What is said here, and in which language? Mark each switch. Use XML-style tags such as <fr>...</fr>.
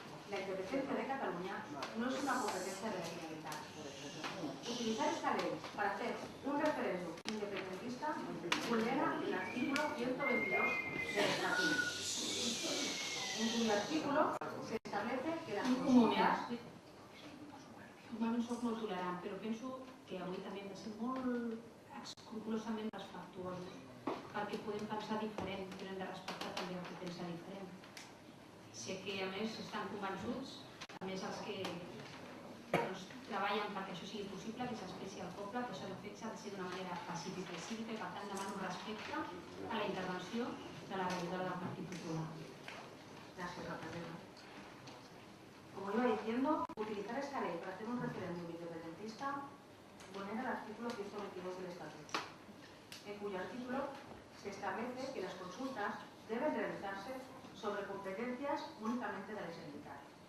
<es>La independencia de Cataluña no es una competencia de la Generalitat. Utilizar esta ley para hacer un referéndum independentista vulnera el artículo 122 del Estatuto, en cuyo artículo se establece que las consultas...</es> <ca>Normalment soc molt tolerant, però penso que avui també hem de ser molt escrupolosament respectuosos, perquè podem pensar diferent, però hem de respectar també el que pensa diferent. Sé que a més estan convençuts, a més els que treballen perquè això sigui possible, que s'expressi al poble, que això s'ha de ser d'una manera pacífica i cívica i per tant demano respecte a la intervenció de la regidora del Partit Popular.</ca> <es>Gracias, Rafael. Como iba diciendo, utilizar esta ley para hacer un referéndum independentista vulnera el artículo 122 del Estatuto, en cuyo artículo se establece que las consultas deben realizarse sobre competencias únicamente de la Generalitat.</es>